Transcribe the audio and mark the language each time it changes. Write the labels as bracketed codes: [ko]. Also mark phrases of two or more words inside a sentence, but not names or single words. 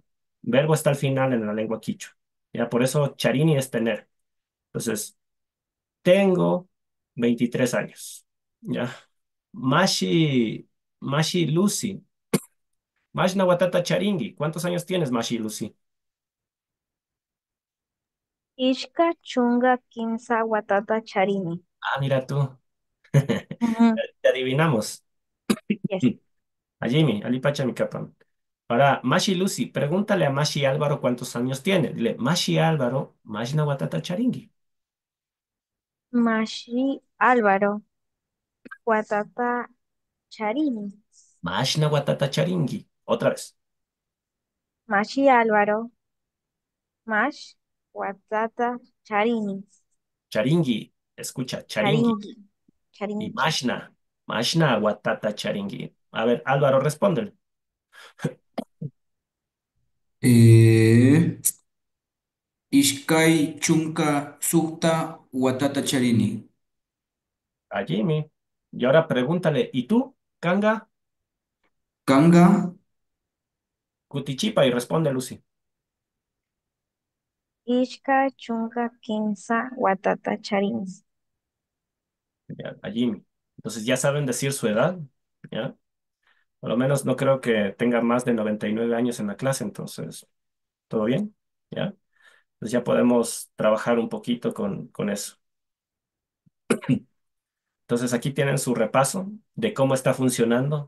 [es] Verbo está al final en la lengua quichua. Ya, por eso charini es tener. Entonces, tengo 23 años. Ya. Mashi Lucy. [qu] Mashna Watata Charingi. [es] ¿Cuántos años tienes, Mashi Lucy? [qu] Ishka chunga kimsa watata charini. [es] Ah, mira tú. Ujú. Te adivinamos. Yes. A Jimmy, [qu] Alipacha mi capan. [es] Ahora, Mashi Lucy, pregúntale a Mashi Álvaro cuántos años tiene. Dile, [qu] Mashi Álvaro, Mashna Watata Charingi. Mashi Álvaro watata charini. Mashna Watata Charingi. [es] Otra vez. [qu] Mashi Álvaro mash watata charini. Charingi. Escucha, Charingi. Charingi. Y Charingi. Mashna Watata Charingi. [es] A ver, Álvaro, responde. [qu] Eh, Ishkay chunka sukta watata charini. [es] A Jimmy. Y ahora pregúntale, ¿y tú, [qu] Kanga? Kanga, [es] Kutichipa y responde, Lucy. [qu] Ishka chunga kimsa watata charini. [es] Ya, a Jimmy. Entonces ya saben decir su edad, ¿ya? Por lo menos no creo que tenga más de 99 años en la clase, entonces, ¿todo bien? ¿Ya? Pues ya podemos trabajar un poquito con eso. Entonces aquí tienen su repaso de cómo está funcionando.